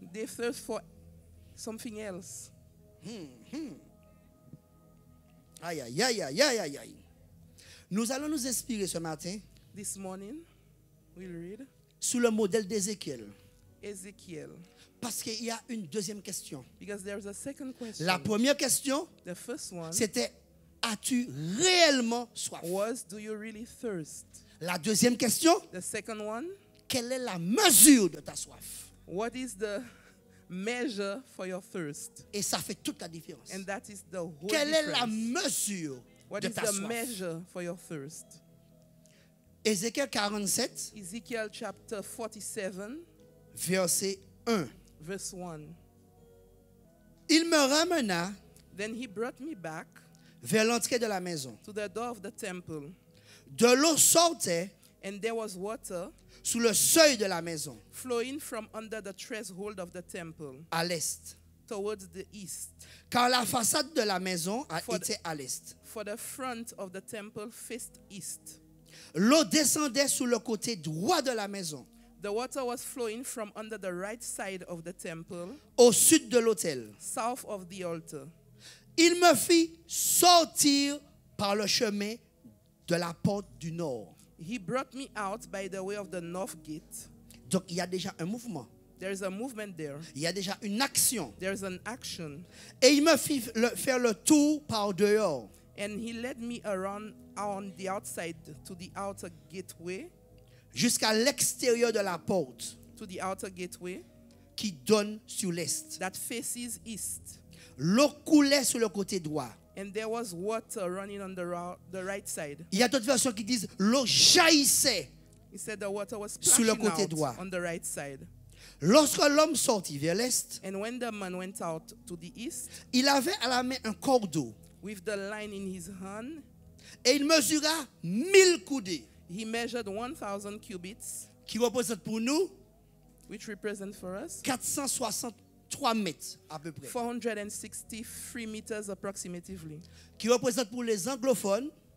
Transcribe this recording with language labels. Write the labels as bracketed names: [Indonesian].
[English] They thirst for something else. [French] Aïe, aïe, aïe, aïe, aïe, aïe, aïe. Nous allons nous inspirer ce matin [English] This morning, we'll read [French] sous le modèle d'Ézéchiel. [English] Ezekiel. [French] Parce qu'il y a une deuxième question. [English] Because there's a second question. [French] La première question, [English] The first one [French] c'était, as-tu réellement soif? [English] was, do you really thirst? [French] La deuxième question, [English] The second one, [French] quelle est la mesure de ta soif? [English] what is the measure for your thirst? [French] Et ça fait toute la différence. [English] And that is the whole [French] Quelle est la [English] difference. [French] mesure [English] What [French] de [English] is [French] ta [English] the [French] soif? [English] measure for your thirst? [French] Ézéchiel 47, [English] Ezekiel chapter 47, [French] verset 1. [English] verse 1. [French] Il me ramena [English] Then he brought me back [French] vers l'entrée de la maison. [English] to the door of the temple, [French] De l'eau sortait [English] and there was water [French] sous le seuil de la maison, [English] flowing from under the threshold of the temple [French] à l'est. [English] towards the east. [French] Car la façade de la maison a [English] For- [French] été à l'est. [English] For the front of the temple faced east. [French] L'eau descendait sous le côté droit de la maison, [English] The water was flowing from under the right side of the temple, [French] au sud de l'autel. [English] south of the altar. [French] Il me fit sortir par le chemin de la porte du nord. [English] He brought me out by the way of the north gate. [French] Donc il y a déjà un mouvement, [English] There's a movement there. [French] il y a déjà une action. [English] There's an action. [French] Et il me fit faire le tour par dehors, [English] And he led me around on the outside to the outer gateway, [French] jusqu'à l'extérieur de la porte [English] to the outer gateway [French] qui donne sur l'est. [English] that faces east. [French] L'eau coulait sur le côté droit. [English] And there was water running on the right side. [French] Il y a d'autres versions qui disent l'eau jaillissait. [English] He said the water was [French] Sur le [English] splashing [French] côté [English] out [French] droit. [English] on the right side. [French] Lorsque l'homme sortit vers l'est, [English] And when the man went out to the east [French] il avait à la main un cordeau [English] with the line in his hand, [French] et il mesura 1000 coudées, [English] he measured 1,000 cubits, [French] qui représente pour nous [English] which represent for us [French] 463 mètres à peu près, [English] 463 meters approximately. [French] qui représente pour les anglophones